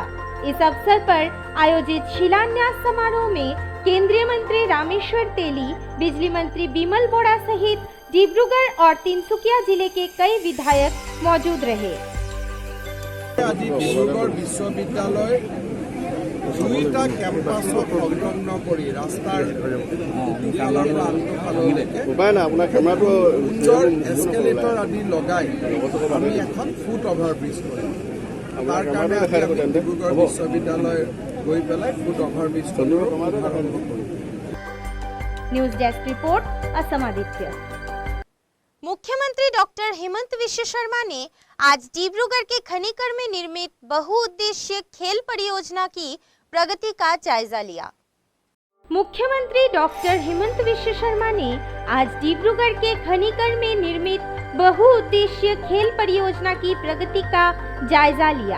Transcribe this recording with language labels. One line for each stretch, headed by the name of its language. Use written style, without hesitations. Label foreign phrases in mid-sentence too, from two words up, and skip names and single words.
Hindi: इस अवसर पर आयोजित शिलान्यास समारोह में केंद्रीय मंत्री रामेश्वर तेली, बिजली मंत्री बिमल बोरा सहित डिब्रूगढ़ और तिनसुकिया जिले के कई विधायक मौजूद रहे।
Assamese: আজি ডিব্ৰুগড় বিশ্ববিদ্যালয় দুটা কেম্পাছক সংলগ্ন কৰি ৰাস্তাৰ ফালৰ পৰা আনটো ফাললৈকে সুন্দৰ এস্কেলেটৰ আদি লগাই আমি এখন
English: foot over bridge
Assamese: কৰিম। তাৰ কাৰণে আমি ডিব্ৰুগড় বিশ্ববিদ্যালয় গৈ পেলাই
English: foot over bridge
Assamese: আৰম্ভ কৰিম।
Hindi: न्यूज डेस्क रिपोर्ट असम आदित्य। मुख्यमंत्री डॉक्टर हेमंत विश्व शर्मा ने आज डिब्रूगढ़ के खनीकर में निर्मित बहुउद्देशीय खेल परियोजना की प्रगति का जायजा लिया। मुख्यमंत्री डॉक्टर हेमंत विश्व शर्मा ने आज डिब्रूगढ़ के खनीकर में निर्मित बहुउद्देशीय खेल परियोजना की प्रगति का जायजा लिया।